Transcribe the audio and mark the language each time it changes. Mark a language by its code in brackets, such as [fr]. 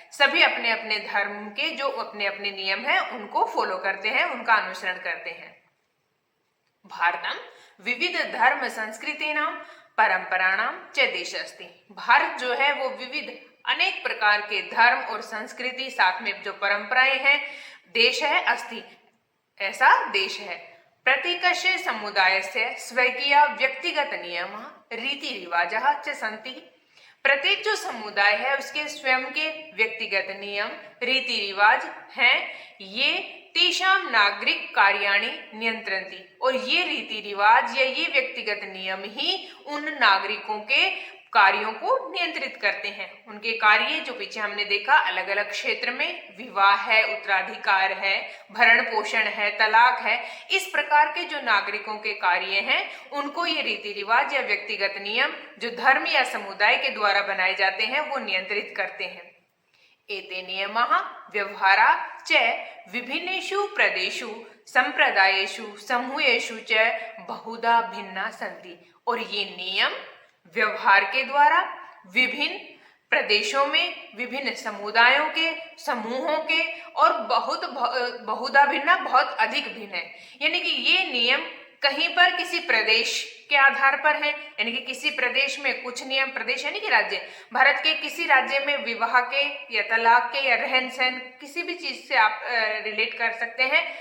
[hi] सभी अपने अपने धर्म के जो अपने अपने नियम है उनको फॉलो करते हैं, उनका अनुसरण करते हैं। [sa] भारतम विविध धर्म संस्कृतीनां परंपराणां च देश अस्ति। [hi] भारत जो है वो विविध अनेक प्रकार के धर्म और संस्कृति साथ में जो परंपराएं हैं देश है, अस्ति ऐसा देश है। [sa] प्रत्येकस्य समुदायस्य स्वकीय व्यक्तिगत नियमः रीति रिवाजः च सन्ति। [hi] प्रत्येक जो समुदाय है उसके स्वयं के व्यक्तिगत नियम रीति रिवाज हैं। [sa] ये तेषां नागरिक कार्याणि नियंत्रन्ति, [hi] और ये रीति रिवाज या ये व्यक्तिगत नियम ही उन नागरिकों के कार्यों को नियंत्रित करते हैं। उनके कार्य जो पीछे हमने देखा अलग अलग क्षेत्र में, विवाह है, उत्तराधिकार है, भरण पोषण है, तलाक है, इस प्रकार के जो नागरिकों के कार्य हैं उनको ये रीति रिवाज या व्यक्तिगत नियम जो धर्म या समुदाय के द्वारा बनाए जाते हैं वो नियंत्रित करते हैं। [sa] एते नियमाः व्यवहारा च विभिन्नेषु प्रदेशेषु संप्रदायेषु समूहेषु च बहुधा भिन्ना सन्ति। [hi] और ये नियम व्यवहार के द्वारा विभिन्न प्रदेशों में विभिन्न समुदायों के समूहों के और बहुधा भिन्न बहुत अधिक भिन्न है। यानी कि ये नियम कहीं पर किसी प्रदेश के आधार पर है, यानी कि किसी प्रदेश में कुछ नियम, प्रदेश यानी कि राज्य, भारत के किसी राज्य में विवाह के या तलाक के या रहन सहन किसी भी चीज से आप रिलेट कर सकते हैं।